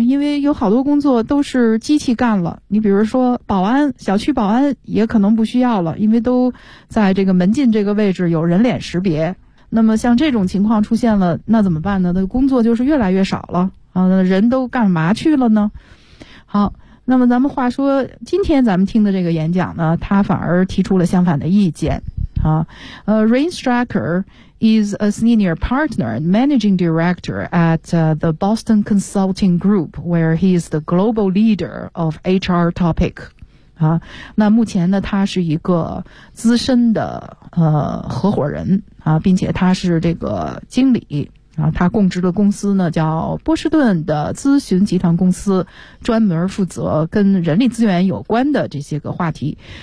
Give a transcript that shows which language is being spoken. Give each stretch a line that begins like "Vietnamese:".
Chinese: 因为有好多工作都是机器干了。你比如说保安，小区保安也可能不需要了，因为都在这个门禁这个位置有人脸识别。那么像这种情况出现了，那怎么办呢？那工作就是越来越少了啊，人都干嘛去了呢？好，那么咱们话说，今天咱们听的这个演讲呢，他反而提出了相反的意见。
English: Rain Stracker is a senior partner and managing director at the Boston Consulting Group, where he is the global leader of HR topic.
Chinese: 那目前呢，他是一个资深的合伙人并且他是这个经理啊，他供职的公司呢叫波士顿的咨询集团公司，专门负责跟人力资源有关的这些个话题。